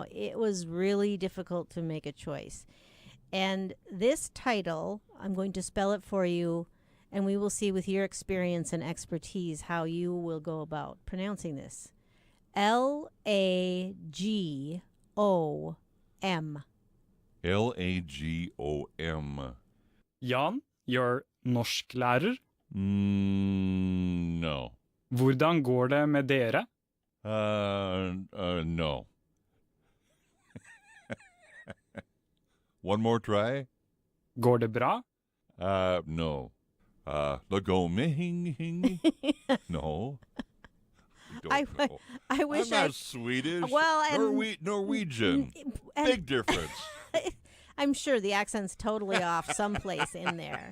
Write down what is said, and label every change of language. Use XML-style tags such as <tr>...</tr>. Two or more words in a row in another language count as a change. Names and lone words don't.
<en>It was really difficult to make a choice. And this title, I'm going to spell it for you, and we will see with your experience and expertise how you will go about pronouncing this. Lagom. Lagom. Jan, you're norsklærer. No.</en> <no>Hvordan går det med dere?</no> <en>No. One more try?</en> <no>Går det bra?</no> <en>No. Lagoming. No. I wish I'm not Swedish. Well, and Norwegian. Big difference. I'm sure the accent's totally off someplace in there.</en>